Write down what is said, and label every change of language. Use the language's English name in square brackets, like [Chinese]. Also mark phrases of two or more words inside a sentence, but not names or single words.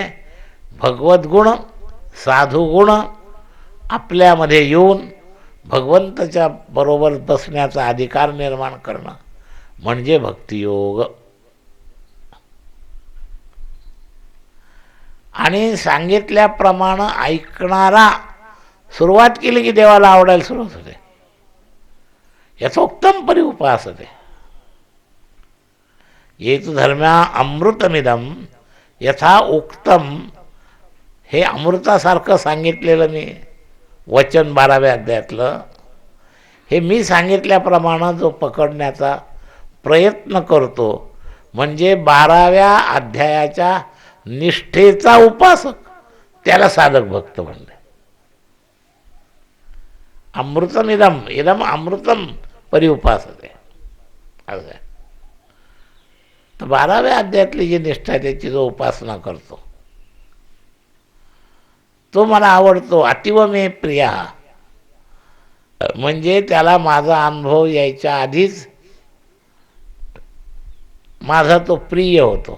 [Marathi] भगवत गुण, साधू गुण आपल्यामध्ये येऊन भगवंताच्या बरोबर बसण्याचा अधिकार निर्माण करणं म्हणजे भक्तियोग. आणि सांगितल्याप्रमाणे ऐकणारा सुरुवात केली की देवाला आवडायला सुरुवात होते. याचा उत्तम परिउपासते. [Sanskrit] ये तु धर्म्या अमृतमिदम यथा उक्तम, [Marathi] हे अमृतासारखं सांगितलेलं मी वचन 12व्या अध्यायातलं, हे मी सांगितल्याप्रमाणे जो पकडण्याचा प्रयत्न करतो म्हणजे 12व्या अध्यायाच्या निष्ठेचा उपासक, त्याला साधक भक्त म्हणले. [Sanskrit] अमृतमिदम, इदम अमृतम परिउपासते [Marathi] असं आहे. तर 12व्या अध्यायातली जी निष्ठा आहे त्याची जो उपासना करतो तो मला आवडतो. [Sanskrit] अतिव मे प्रिया, [Marathi] म्हणजे त्याला माझा अनुभव यायच्या आधीच माझा तो प्रिय होतो.